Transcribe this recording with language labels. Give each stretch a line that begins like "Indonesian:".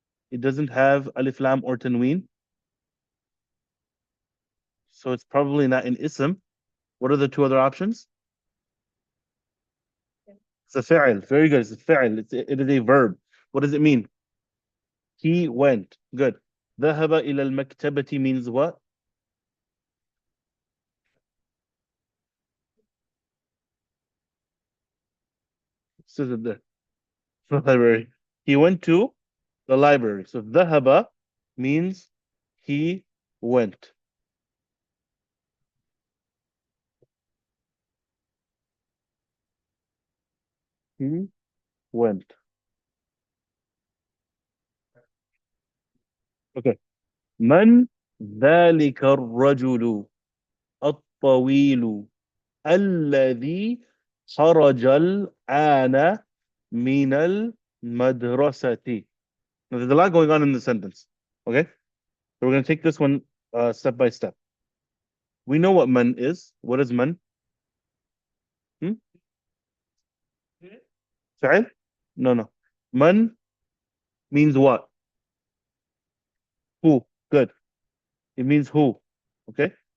English: It doesn't have alif lam or tanween, so it's probably not an ism. What are the two other options? It's a فعل. Very good. It's a فعل. It is a verb. What does it mean? He went. Good.
Arabic: ذهب إلى المكتبة
English: means what? says it there. The library. He went to the library. So ذهب means he went. He went. Okay.
Arabic: من ذلك الرجل الطويل الذي خرج الآن من المدرسة.
English: Now, there's a lot going on in the sentence. Okay? So we're going to take this one step by step. We know what man is. What is man? فعل? No, no. Man means what? Who? Good. It means who. Okay?